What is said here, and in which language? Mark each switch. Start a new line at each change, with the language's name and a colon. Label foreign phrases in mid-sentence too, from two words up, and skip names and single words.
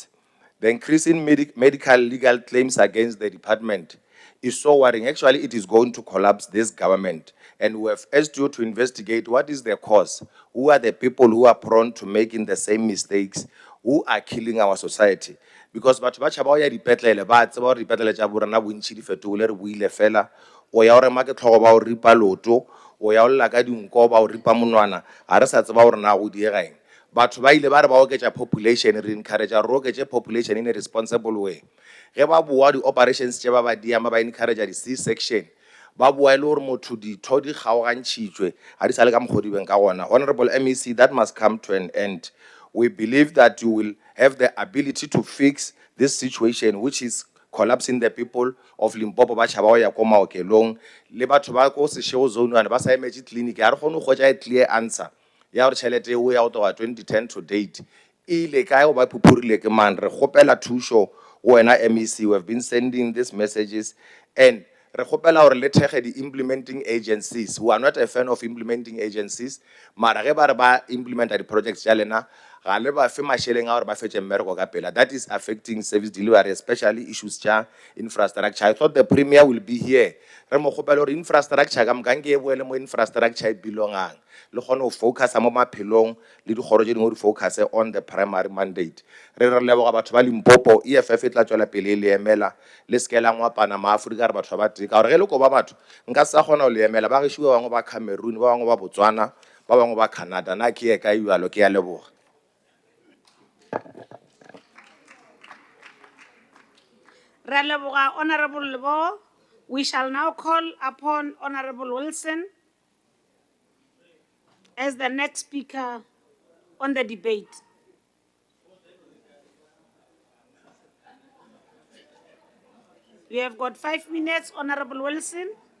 English: The increase in medical legal claims against the department is so worrying. Actually, it is going to collapse this government. And we have asked you to investigate what is the cause. Who are the people who are prone to making the same mistakes, who are killing our society?
Northern Sotho: Because batho ba tšhaba go ya dipetlele ba tseba gore dipetlele tša borena bontši di fetogile re buile fela, o ya gore make tlhogo ba o ripa loto, o ya o lla ka dinko ba o ripa monwana, ga re sa tseba gore na go diegeng. Batho ba ile ba re ba oketša population, re encourage re oketše population
English: in a responsible way.
Northern Sotho: Ge ba boa di-operations tše ba ba diama ba encourage di-C-section, ba boa e le gore motho ditho di kgaogantšhitšwe ga di sa le ka mokgwa di beng ka gona.
English: Honorable MEC, that must come to an end. We believe that you will have the ability to fix this situation, which is collapsing the people of Limpopo
Northern Sotho: ba tšhaba go ya ko maokelong le batho ba ko sešego zone ane ba sa emetše clinic. Ga re kgone go hwetša
English: a clear answer
Northern Sotho: ya gore tšhelete eo ya go toga 2010
English: to date
Northern Sotho: ile kae go ba phuphurile ke mang. Re kgopela thušo go wena MEC.
English: We have been sending these messages, and
Northern Sotho: re kgopela gore le thekge di-implementing agencies.
English: We are not a fan of implementing agencies,
Northern Sotho: mara ge ba re ba implementa di-projects tša lena ga le ba fe mašeleng a gore ba fetše mmereko ka pela.
English: That is affecting service delivery, especially issues tša infrastructure. I thought the premier will be here.
Northern Sotho: Re mo kgopela gore infrastructure ka moka nke e boele mo infrastructure e belongang, le kgone go focusa mo maphelong le dikgoro tše dingwe di focuse
English: on the primary mandate.
Northern Sotho: Re leboga batho ba Limpopo. EFF e tla tswela pele le emela le seke la ngwapana maaforika re batho ba tee, ka gore ge le ko ba batho nka sa kgona go le emela. Ba gešo ba bangwe ba Cameroon, ba bangwe ba Botswana, ba bangwe ba Canada. Na ke ye ka jalo, ke ya leboga. Re a leboga Honorable Lebo.
English: We shall now call upon Honorable Wilson as the next speaker on the debate. We have got 5 minutes, Honorable Wilson.